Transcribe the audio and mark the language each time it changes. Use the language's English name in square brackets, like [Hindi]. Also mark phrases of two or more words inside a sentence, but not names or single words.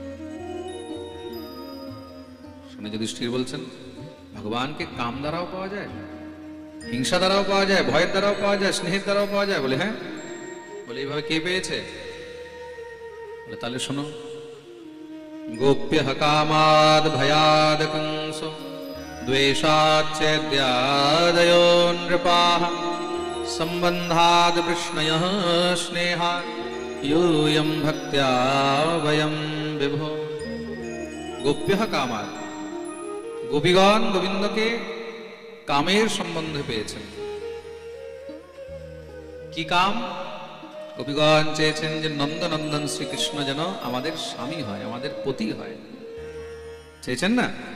[Bangla] শুনে যুধিষ্ঠির বলছেন, ভগবানকে কাম দ্বারাও পাওয়া যায়, হিংসা দ্বারাও পাওয়া যায়, ভয়ের দ্বারাও পাওয়া যায়, স্নেহের দ্বারাও পাওয়া যায়? বলে হ্যাঁ। বলে এইভাবে কে পেয়েছে? বলে তাহলে শোনো, [Sanskrit] গোপ্য কামাদ ভয়াদ কংস দ্বেষাচ্ছেদ্যাদয়ো নৃপাঃ संबंधाद वृष्णयः स्नेहात् यूयं भक्त्या वयं विभो। गोप्यः कामात्, [Bangla] গোপীগণ গোবিন্দকে কামের সম্বন্ধে পেয়েছেন। কি কাম? গোপীগণ চেয়েছেন যে নন্দনন্দন শ্রীকৃষ্ণ যেন আমাদের স্বামী হয়, আমাদের পতি হয়, চেয়েছেন না?